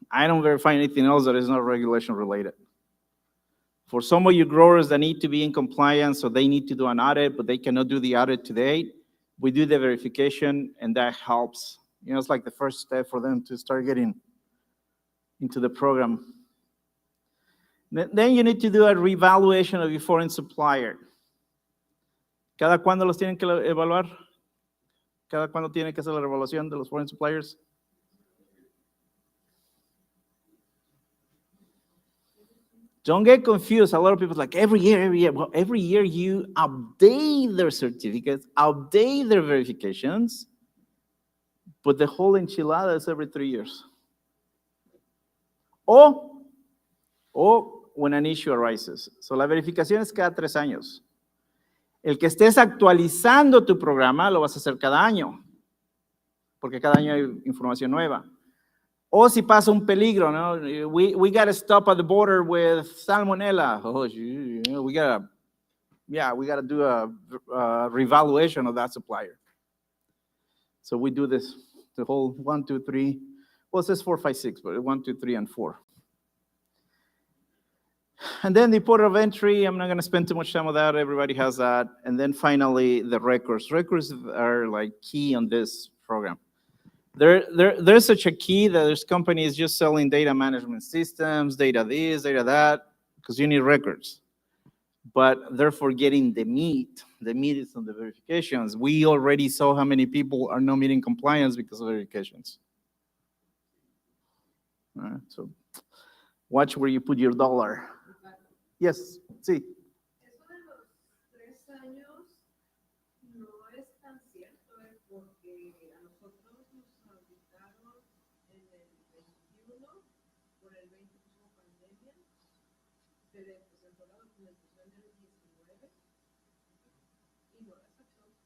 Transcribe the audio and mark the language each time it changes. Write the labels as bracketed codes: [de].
[en] I don't verify anything else that is not regulation related. For some of you growers that need to be in compliance, so they need to do an audit, but they cannot do the audit today, we do the verification, and that helps. You know, it's like the first step for them to start getting into the program. Then you need to do a revaluation of your foreign supplier. [es] ¿Cada cuándo los tienen que evaluar? ¿Cada cuándo tienen que hacer la revaluación de los foreign suppliers? [en] Don't get confused. A lot of people are like, every year. Well, every year you update their certificates, update their verifications, but the whole enchilada is every 3 years. O when an issue arises. [es] So la verificación es cada 3 años. El que estés actualizando tu programa lo vas a hacer cada año, porque cada año hay información nueva. O si pasa un peligro, ¿no? [en] We got to stop at the border with salmonella. Oh, we got to do a revaluation of that supplier. So we do this, the whole 1, 2, 3. Well, it says 4, 5, 6, but 1, 2, 3, and 4. And then the port of entry, I'm not going to spend too much time on that. Everybody has that. And then finally, the records. Records are like key on this program. There's such a key that there's companies just selling data management systems, data this, data that, because you need records. But they're forgetting the meat. The meat is on the verifications. We already saw how many people are not meeting compliance because of verifications. All right, so watch where you put your dollar. Yes, sí. [es] Eso de los 3 años no es tan cierto, porque a nosotros nos auditaron en el 21, por el 20 hubo pandemia, se le presentó la documentación en el 19 y no la sacó.